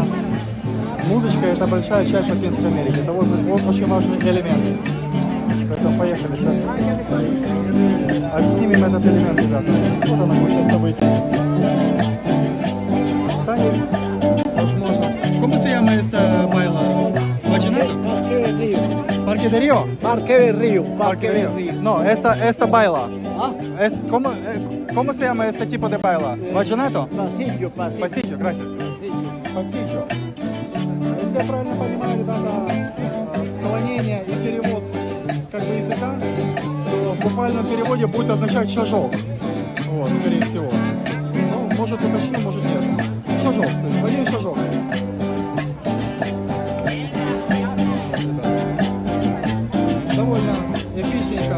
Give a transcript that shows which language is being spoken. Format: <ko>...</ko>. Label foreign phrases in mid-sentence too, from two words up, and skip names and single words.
<ru>Музычка — это большая часть Латинской Америки. Это вот очень важный элемент. Поэтому поехали сейчас. Отснимем этот элемент, ребята. Вот она будет сейчас событие. Танец, возможно.</ru> <es>¿Cómo se llama esta baila? ¿Vallenato? Parque de Río. Parque del Río. Parque de Río. No, esta baila. ¿Ah? ¿Cómo se llama este tipo de baila? ¿Vallenato? Pasillo. Pasillo, gracias. Pasillo.</es> <ru>Если я правильно понимаю, ребята, склонение и перевод языка, то в буквальном переводе будет означать шажок. Вот, скорее всего. Ну, может уточню, может нет. Шажок, то есть один шажок. Довольно эпичненько.</ru>